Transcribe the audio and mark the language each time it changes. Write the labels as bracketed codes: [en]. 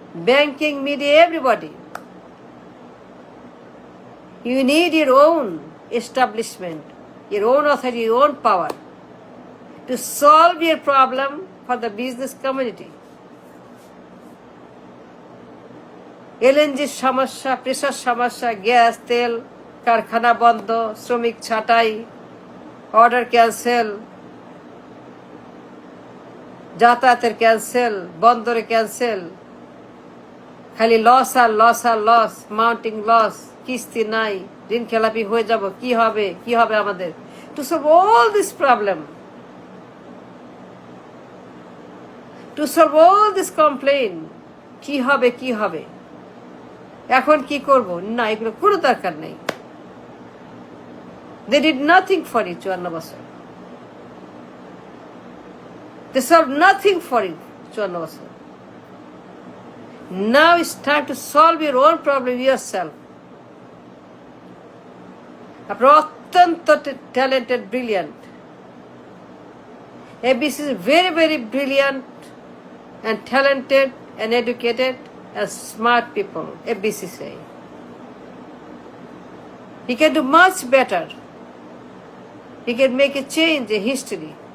[en] Banking, media, everybody. You need your own establishment, your own authority, your own power to solve your problem for the business community. [bn] এলএনজির সমস্যা, pressure সমস্যা, gas, তেল, কারখানা বন্ধ, শ্রমিক ছাঁটাই, order cancel, যাতায়াতের cancel, বন্দরে ক্যান্সেল, খালি লস আর লস, মাউন্টিং লস, কিস্তি নাই, ঋণ খেলাপি হয়ে যাব, কি হবে আমাদের? [en] to solve all this problem, to solve all this complain, [bn] কি হবে এখন কি করব? না, এগুলো কোনো দরকার নেই। [en] They did nothing for you [bn] 54 বছর। [en] They solved nothing for you [bn] 54 বছর। [en] Now it's time to solve your own problem yourself. [bn] আপনারা অত্যন্ত talented, brilliant. [en] ABC is very brilliant and talented and educated and smart people, FBCCI. He can do much better. He can make a change in history.